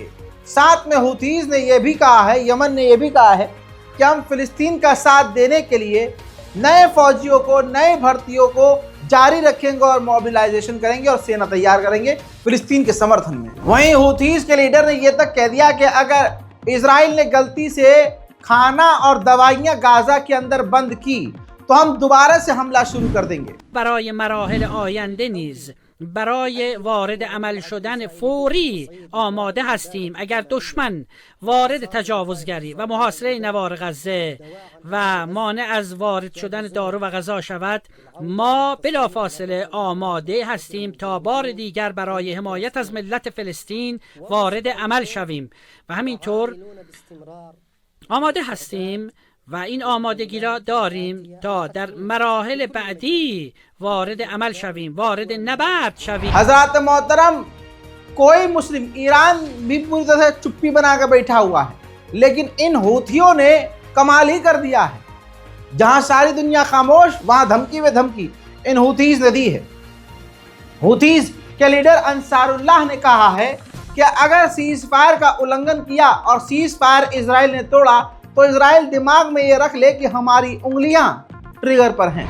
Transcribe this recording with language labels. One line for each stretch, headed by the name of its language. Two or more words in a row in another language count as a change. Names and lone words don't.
Hindi: साथ में हूथीज ने यह भी कहा है, यमन ने यह भी कहा है कि हम फिलिस्तीन का साथ देने के लिए नए फौजियों को, नए भर्तियों को जारी रखेंगे और मोबिलाइजेशन करेंगे और सेना तैयार करेंगे फिलिस्तीन के समर्थन में। वहीं हूथीज के लीडर ने यह तक कह दिया कि अगर इजराइल ने गलती से खाना और दवाइयां गाजा के अंदर बंद की तो हम दोबारा से हमला शुरू कर देंगे।
Persian: برای مراحل آینده نیز برای وارد عمل شدن فوری آماده هستیم. اگر دشمن وارد تجاوزگری و محاصره نوار غزه و مانع از وارد شدن دارو و غذا شود، ما بلافاصله آماده هستیم تا بار دیگر برای حمایت از ملت فلسطین وارد عمل شویم و همینطور آماده هستیم و این آمادگی را داریم تا در مراحل بعدی وارد عمل شویم، وارد نبرد شویم।
Hindi: हजरत मोहतरम, कोई मुस्लिम, ईरान भी पूरी तरह से चुप्पी बनाकर बैठा हुआ है, लेकिन इन हूथियों ने कमाल ही कर दिया है। जहां सारी दुनिया खामोश, वहां धमकी में धमकी इन हूथीज ने दी है। हूथीज के लीडर अंसारुल्लाह ने कहा है कि अगर सीज फायर का उल्लंघन किया और सीज फायर इजराइल ने तोड़ा तो इजराइल दिमाग में ये रख ले कि हमारी उंगलियां ट्रिगर पर हैं।